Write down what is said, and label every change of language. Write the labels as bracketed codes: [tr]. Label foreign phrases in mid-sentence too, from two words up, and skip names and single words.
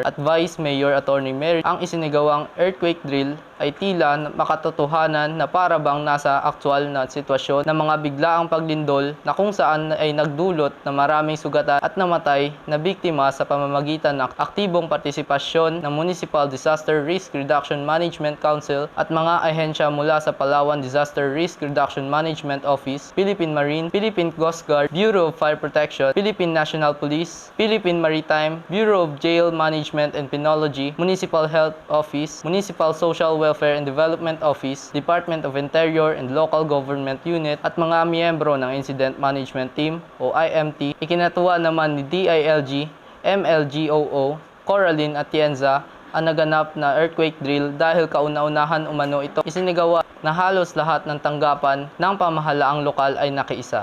[tl] at Vice Mayor Attorney Mary. Ang isinagawang [en] earthquake drill [tl] ay tila makatotohanan na para bang nasa aktwal na sitwasyon ng mga biglaang paglindol na kung saan ay nagdulot na maraming sugatan at namatay na biktima sa pamamagitan ng aktibong partisipasyon ng Municipal Disaster Risk Reduction Management Council at mga ahensya mula sa Palawan Disaster Risk Reduction Management Office, Philippine Marine, Philippine Coast Guard, Bureau of Fire Protection, Philippine National Police, Philippine Maritime, Bureau of Jail Management and Penology, Municipal Health Office, Municipal Social Welfare and Development Office, Department of Interior and Local Government Unit at mga miyembro ng Incident Management Team o IMT. Ikinatuwa naman ni DILG, MLGOO, Coraline Atienza ang naganap na [en] earthquake drill [tl] dahil kauna-unahan umano ito isinagawa na halos lahat ng tanggapan ng pamahalaang lokal ay nakiisa.